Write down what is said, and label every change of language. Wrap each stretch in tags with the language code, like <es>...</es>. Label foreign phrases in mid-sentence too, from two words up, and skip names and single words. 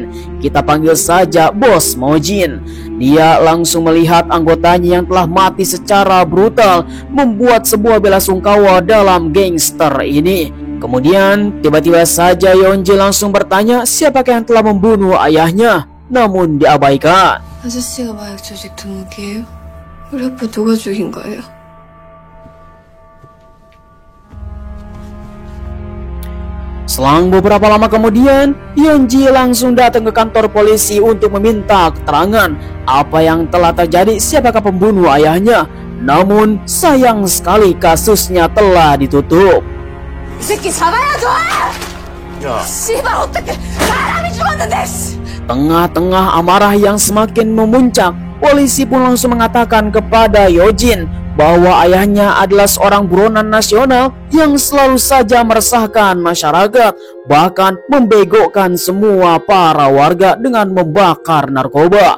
<id>Kita panggil saja Bos Mojin. Dia langsung melihat anggotanya yang telah mati secara brutal, membuat sebuah bela sungkawa dalam gangster ini. Kemudian tiba-tiba saja Yonji langsung bertanya siapakah yang telah membunuh ayahnya, namun diabaikan.</id> <ko>아저씨가 마약 조직 두목이에요? 우리 아빠 누가 죽인 거예요?</ko> <id>Selang beberapa lama kemudian, Yonji langsung datang ke kantor polisi untuk meminta keterangan apa yang telah terjadi, siapakah pembunuh ayahnya. Namun sayang sekali kasusnya telah ditutup.</id> <ko>이 새끼 잡아야죠! 씨발 어떻게 사람이 죽었는데!</ko> <id>Tengah-tengah amarah yang semakin memuncak, polisi pun langsung mengatakan kepada Yojin bahwa ayahnya adalah seorang buronan nasional yang selalu saja meresahkan masyarakat, bahkan membegokkan semua para warga dengan membakar narkoba.</id>